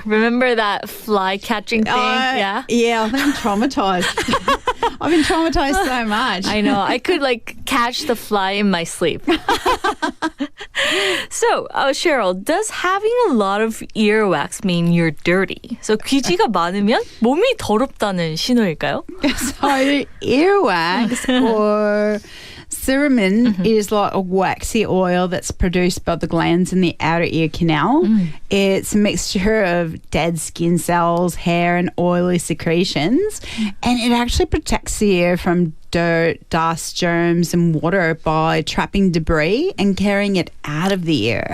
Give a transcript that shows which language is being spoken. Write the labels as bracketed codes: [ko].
[en] Remember that fly catching thing? Yeah. Yeah, I've been traumatized. I've been traumatized so much. I know. I could like catch the fly in my sleep. So, Cheryl, does having a lot of earwax mean you're dirty? [ko] So 귀지가 많으면 몸이 더럽다는 신호일까요? [en] So earwax or cerumen is like a waxy oil that's produced by the glands in the outer ear canal. It's a mixture of dead skin cells, hair, and oily secretions. And it actually protects the ear from dirt, dust, germs, and water by trapping debris and carrying it out of the ear.